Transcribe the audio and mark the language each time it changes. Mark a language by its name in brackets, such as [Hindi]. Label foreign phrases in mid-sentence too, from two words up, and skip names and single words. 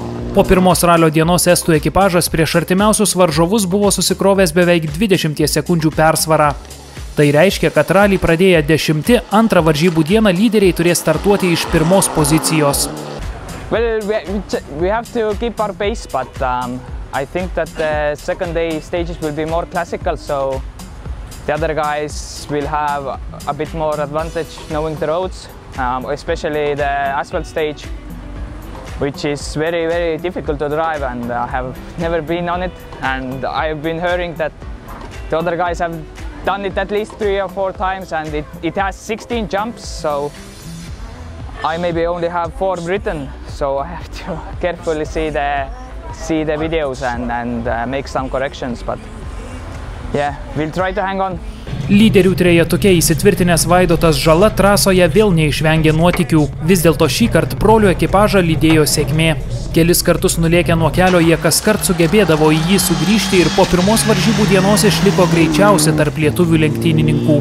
[Lithuanian] Po pirmos ralio dienos estų ekipažas prieš artimiausius varžovus buvo susikrovęs beveik 20 sekundžių persvarą. Tai reiškia, kad ralį pradėję 10, antrą varžybų dieną lyderiai turės startuoti iš pirmos pozicijos. [English] Well, we have to keep our pace, but I think that the second day stages will be more classical, so the other guys will have a bit more advantage knowing the roads, especially the asphalt stage, which is very, very difficult to drive, and I have never been on it, and I've been hearing that the other guys have done it at least 3 or 4 times, and it has 16 jumps, so I maybe only have 4 written, so I have to carefully see the videos and make some corrections, but yeah, we'll try to hang on. [Lithuanian] Lyderių trejetuke įsitvirtinęs Vaidotas Žala trasoje vėl neišvengė nuotykių. Vis dėlto šį kartą brolių ekipažą lydėjo sėkmė. Kelis kartus nulėkę nuo kelio jie kaskart sugebėdavo į jį sugrįžti ir po pirmos varžybų dienos išliko greičiausi tarp lietuvių lenktynininkų.